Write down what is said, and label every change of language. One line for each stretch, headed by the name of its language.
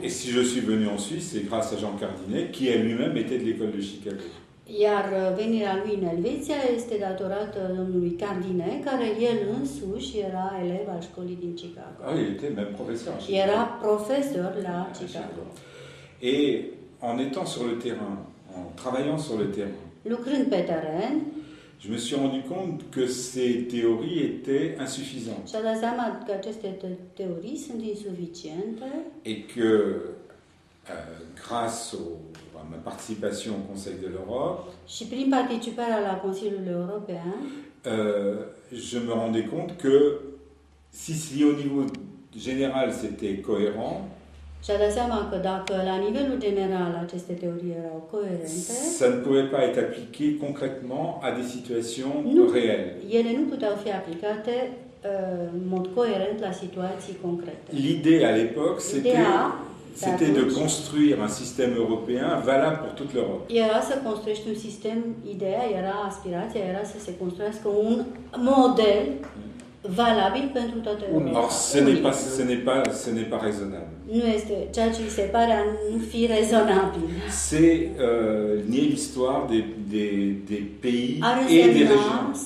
French: Et si je suis venu en Suisse, c'est grâce à Jean Cardinet, qui lui-même était de l'école de Chicago.
Romanian: Iar venirea lui în Elveția este datorată domnului Cardinet, care el însuși era elev al școlii din Chicago.
French: Ah, il était même professeur.
Romanian: Era profesor la Chicago.
French: Et en étant sur le terrain, en travaillant sur le terrain,
Romanian: lucrând pe teren,
French: je me suis rendu compte que ces théories étaient insuffisantes.
Romanian: Și-a dat seama că aceste teorii sunt insuficiente.
French: Et que grâce à ma participation au Conseil de l'Europe,
Romanian: și prin participarea la Consiliul European,
French: je me rendais compte que si au niveau général c'était cohérent,
Romanian: și-a dat seama că dacă la nivelul general aceste teorii erau coerente,
French: ça ne pouvait pas être appliqué concrètement à des situations réelles.
Romanian: Ele nu puteau fi aplicate în mod coerent la situații concrete.
French: L'idée à l'époque, c'était de construire un système européen valable pour toute l'Europe.
Romanian: Era să construiești un sistem, aspirația era să se construiască un model valabil pentru toată Europa.
French: Or, ce n'est pas raisonnable.
Romanian: Nu este ceea ce se pare a nu fi rezonabil.
French: C'est nier l'histoire des pays et des régions.